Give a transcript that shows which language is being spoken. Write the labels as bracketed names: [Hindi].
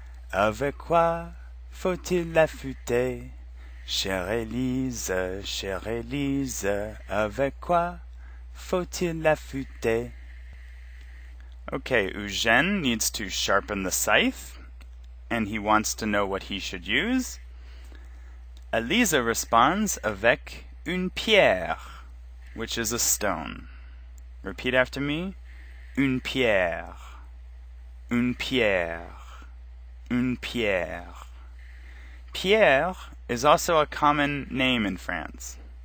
[French] Avec quoi faut-il l'affûter? Chère Élise, avec quoi faut-il l'affûter? [English] Okay, Eugène needs to sharpen the scythe, and he wants to know what he should use. Élise responds [French] avec une pierre, [English] which is a stone. Repeat after me. [French] Une pierre, une pierre, une pierre. [English] Pierre is also a common name in France.